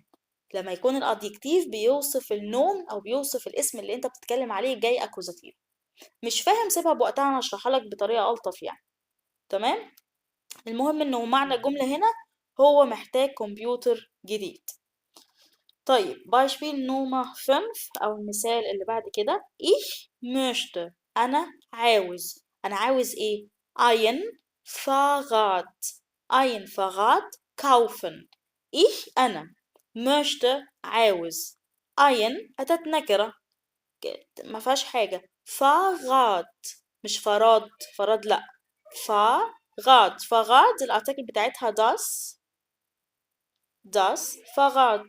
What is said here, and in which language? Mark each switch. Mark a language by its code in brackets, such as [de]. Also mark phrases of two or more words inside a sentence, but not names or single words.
[ar] لما يكون الادجكتيف بيوصف النوم او بيوصف الاسم اللي انت بتتكلم عليه جاي accusative. مش فاهم سيبها بوقتها انا اشرحها لك بطريقة الطف يعني. تمام. المهم انه معنى الجملة هنا هو محتاج كمبيوتر جديد. طيب [de] Beispiel Nummer 5 [ar] او المثال اللي بعد كده [de] ich möchte، [ar] انا عاوز. انا عاوز ايه؟ [de] ein Fahrrad، ein Fahrrad kaufen. [ar] ich انا möchte عاوز. ein أداة نكرة ما فيهاش حاجة. Fahrrad مش فراد، فراد لأ. [de] Fahrrad، Fahrrad [ar] الارتكل بتاعتها [de] das Fahrrad.